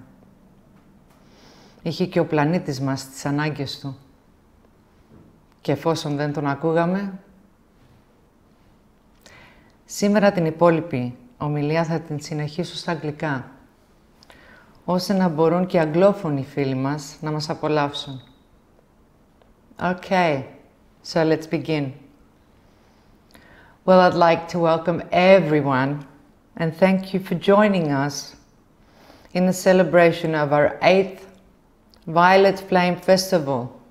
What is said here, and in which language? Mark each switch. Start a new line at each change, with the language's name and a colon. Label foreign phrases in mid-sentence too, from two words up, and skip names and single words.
Greek: Είχε και ο πλανήτης μας τις ανάγκες του. Και εφόσον δεν τον ακούγαμε, σήμερα την υπόλοιπη ομιλία θα την συνεχίσω στα αγγλικά, ώστε να μπορούν και οι αγγλόφωνοι φίλοι μας να μας απολαύσουν.
English: Okay, so let's begin. Well, I'd like to welcome everyone and thank you for joining us in the celebration of our 8th Violet Flame Festival.